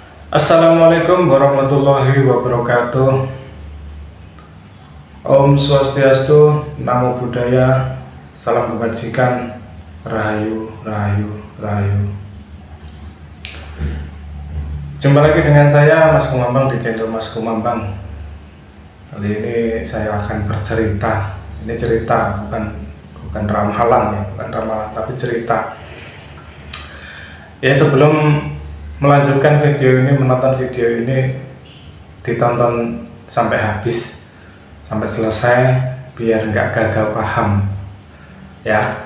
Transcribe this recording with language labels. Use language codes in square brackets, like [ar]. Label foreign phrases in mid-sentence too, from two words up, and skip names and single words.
[ar] السلام عليكم ورحمة الله وبركاته. [ban] Om Swastiastu, [pi] Namo Buddhaya, [id] salam kebajikan, Rahayu, Rahayu, Rahayu. Jumpa lagi dengan saya Mas Kumambang di channel Mas Kumambang. Kali ini saya akan bercerita. Ini cerita, bukan ramalan ya, bukan ramalan tapi cerita. Ya, sebelum melanjutkan video ini, menonton video ini, ditonton sampai habis, sampai selesai, biar nggak gagal paham ya.